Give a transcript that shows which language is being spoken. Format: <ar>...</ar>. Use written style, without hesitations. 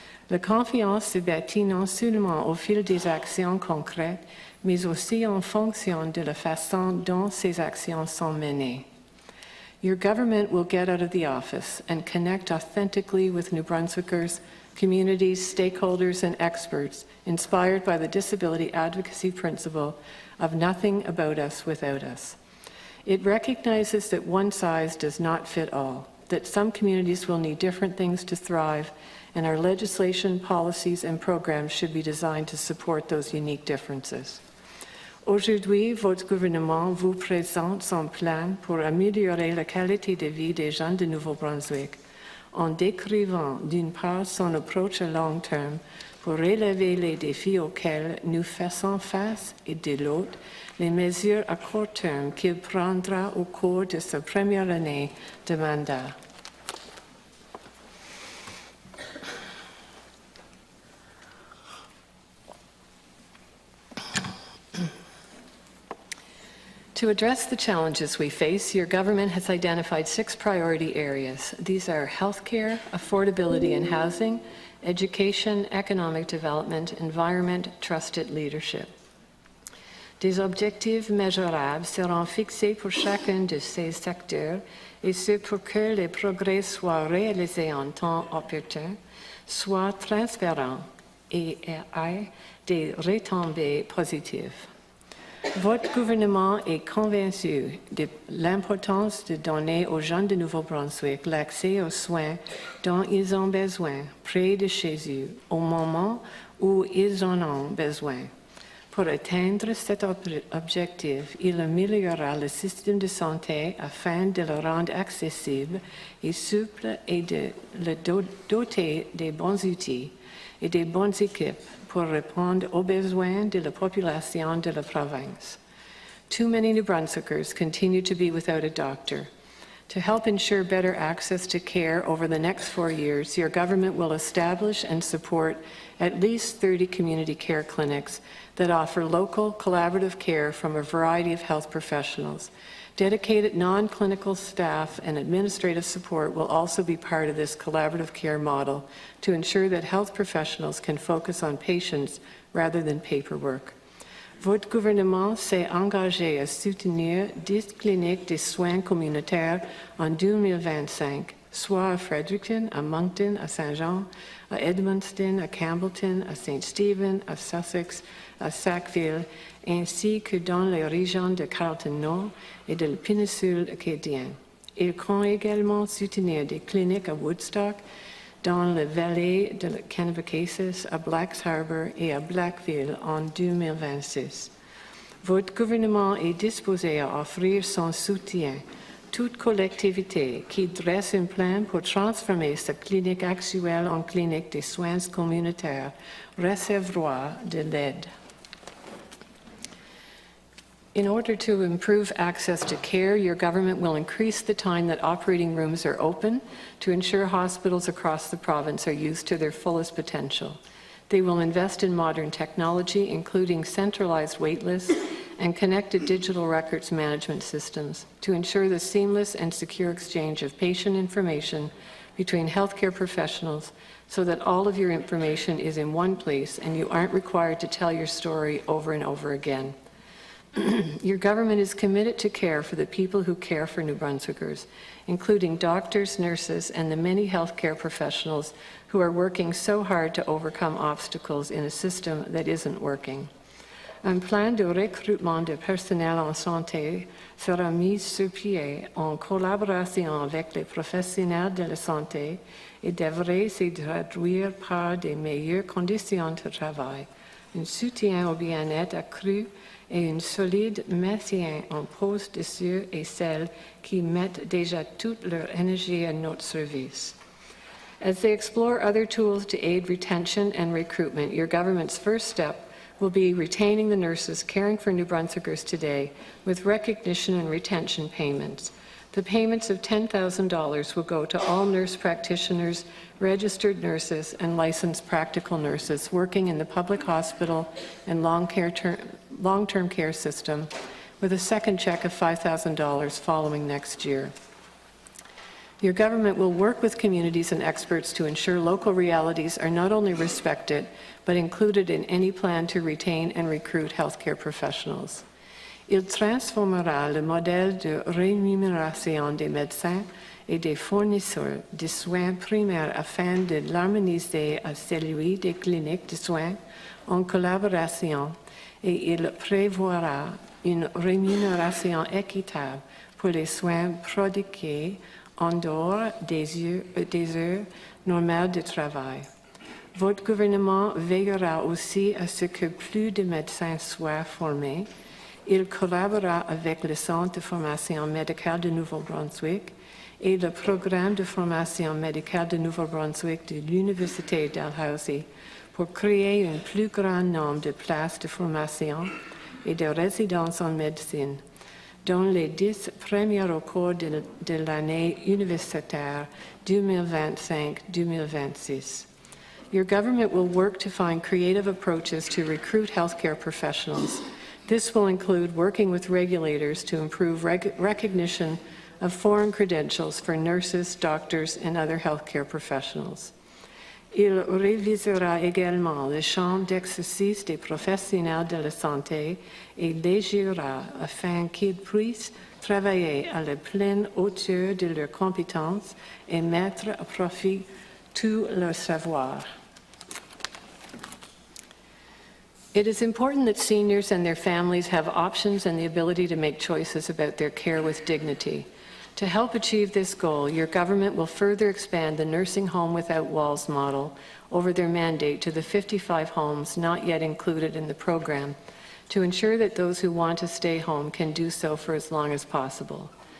<fr>La confiance se bâtit non seulement au fil des actions concrètes, mais aussi en fonction de la façon dont ces actions sont menées.</fr> <en>Your government will get out of the office and connect authentically with New Brunswickers, communities, stakeholders, and experts inspired by the disability advocacy principle of nothing about us without us. It recognizes that one size does not fit all, that some communities will need different things to thrive, and our legislation, policies, and programs should be designed to support those unique differences.</en> <fr>Aujourd'hui, votre gouvernement vous présente son plan pour améliorer la qualité de vie des gens de Nouveau-Brunswick, en décrivant d'une part son approche à long terme pour relever les défis auxquels nous faisons face et de l'autre, les mesures à court terme qu'il prendra au cours de sa première année de mandat.</fr> <en>To address the challenges we face, your government has identified 6 priority areas. These are healthcare, affordability and housing, education, economic development, environment, trusted leadership.</en> <fr>Des objectifs mesurables seront fixés pour chacun de ces secteurs, et ce pour que les progrès soient réalisés en temps opportun, soient transparents et aient des retombées positives. Votre gouvernement est convaincu de l'importance de donner aux gens de Nouveau-Brunswick l'accès aux soins dont ils ont besoin près de chez eux au moment où ils en ont besoin. Pour atteindre cet objectif, il améliorera le système de santé afin de le rendre accessible et souple et de le doter des bons outils et des bonnes équipes pour répondre aux besoins de la population de la province.</fr> <en>Too many New Brunswickers continue to be without a doctor. To help ensure better access to care over the next 4 years, your government will establish and support at least 30 community care clinics that offer local collaborative care from a variety of health professionals. Dedicated non-clinical staff and administrative support will also be part of this collaborative care model to ensure that health professionals can focus on patients rather than paperwork.</en> <fr>Votre gouvernement s'est engagé à soutenir 10 cliniques de soins communautaires en 2025, soit à Fredericton, à Moncton, à Saint-Jean, à Edmundston, à Campbellton, à St. Stephen, à Sussex, à Sackville, ainsi que dans les régions de Carleton Nord et de la péninsule acadienne. Ils comptent également soutenir des cliniques à Woodstock, dans la vallée de la Kennebecasis, à Blacks Harbour et à Blackville en 2026. Votre gouvernement est disposé à offrir son soutien. Toute collectivité qui dresse un plan pour transformer sa clinique actuelle en clinique de soins communautaires recevra de l'aide.</fr> <en>In order to improve access to care, your government will increase the time that operating rooms are open to ensure hospitals across the province are used to their fullest potential. They will invest in modern technology, including centralized wait lists and connected digital records management systems, to ensure the seamless and secure exchange of patient information between healthcare professionals so that all of your information is in one place and you aren't required to tell your story over and over again. Your government is committed to care for the people who care for New Brunswickers, including doctors, nurses, and the many healthcare professionals who are working so hard to overcome obstacles in a system that isn't working.</en> <fr>Un plan de recrutement de personnel en santé sera mis sur pied en collaboration avec les professionnels de la santé et devrait se traduire par de meilleures conditions de travail, un soutien au bien-être accru et un solide maintien en poste de ceux et celles qui mettent déjà toute leur énergie à notre service.</fr> <en>As they explore other tools to aid retention and recruitment, your government's first step will be retaining the nurses caring for New Brunswickers today with recognition and retention payments. The payments of $10,000 will go to all nurse practitioners, registered nurses, and licensed practical nurses working in the public hospital and long-term care system, with a second check of $5,000 following next year. Your government will work with communities and experts to ensure local realities are not only respected, but included in any plan to retain and recruit healthcare professionals.</en> <fr>Il transformera le modèle de rémunération des médecins et des fournisseurs de soins primaires afin de l'harmoniser à celui des cliniques de soins en collaboration et il prévoira une rémunération équitable pour les soins prodigués en dehors des heures normales de travail. Votre gouvernement veillera aussi à ce que plus de médecins soient formés. Il collaborera avec le Centre de formation médicale de Nouveau-Brunswick et le programme de formation médicale de Nouveau-Brunswick de l'Université Dalhousie pour créer un plus grand nombre de places de formation et de résidence en médecine dans les 10 premiers au cours de l'année universitaire 2025-2026.</fr> <en>Your government will work to find creative approaches to recruit healthcare professionals. This will include working with regulators to improve recognition of foreign credentials for nurses, doctors, and other healthcare professionals.</en> <fr>Il révisera également le champ d'exercice des professionnels de la santé et légiférera afin qu'ils puissent travailler à la pleine hauteur de leurs compétences et mettre à profit tout leur savoir.</fr> <en>It is important that seniors and their families have options and the ability to make choices about their care with dignity. To help achieve this goal, your government will further expand the Nursing Home Without Walls model over their mandate to the 55 homes not yet included in the program to ensure that those who want to stay home can do so for as long as possible.</en>